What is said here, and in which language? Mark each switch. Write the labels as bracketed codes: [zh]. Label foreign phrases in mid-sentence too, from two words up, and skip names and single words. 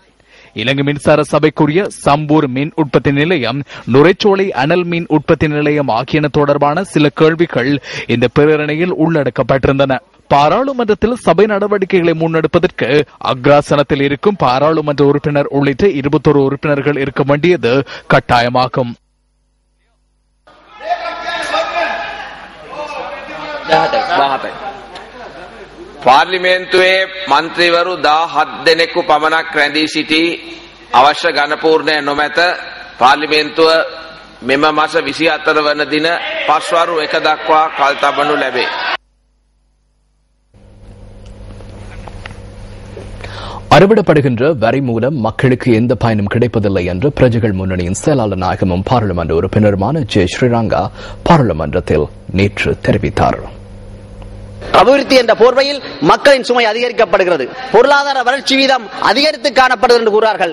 [ta] இலங்கை மின்சார சபைக்குரிய சம்பூர் மின் உற்பத்தி நிலையம், நுரைச்சோலை அனல் மின் உற்பத்தி நிலையம் ஆகியன தொடர்பான சில கேள்விகள் இந்த பிரேரணையில் உள்ளடக்கப்பட்டிருந்தன. பாராளுமன்றத்தில் சபை நடவடிக்கைகளை முன்னெடுப்பதற்கு அக்ராசனத்தில் இருக்கும் பாராளுமன்ற உறுப்பினர் உள்ளிட்ட 21 உறுப்பினர்கள் இருக்க வேண்டியது கட்டாயமாகும். [si] පාර්ලිමේන්තුවේ මන්ත්‍රීවරු 17 දෙනෙකු පමණක් රැඳී සිටි අවශ්‍ය ඝනපූර්ණය නොමැත. පාර්ලිමේන්තුව මෙම මාස 24 වන දින පස්වරු 1 දක්වා කල් තබනු ලැබේ. [ta] அறவிடப்படுகின்ற வரி மூலம் மக்களுக்கு எந்த பயனும் கிடைப்பதில்லை என்று பிரஜைகள் முன்னணியின் செயலாளர் நாயகமும் பாராளுமன்ற உறுப்பினருமான ஜே ஸ்ரீரங்கா பாராளுமன்றத்தில் நேற்று தெரிவித்தார். அபிவிருத்தி என்ற போர்வையில் மக்களின் சுமை அதிகரிக்கப்படுகிறது, பொருளாதார வளர்ச்சி வீதம் அதிகரித்து காணப்படுகிறது என்று கூறார்கள்.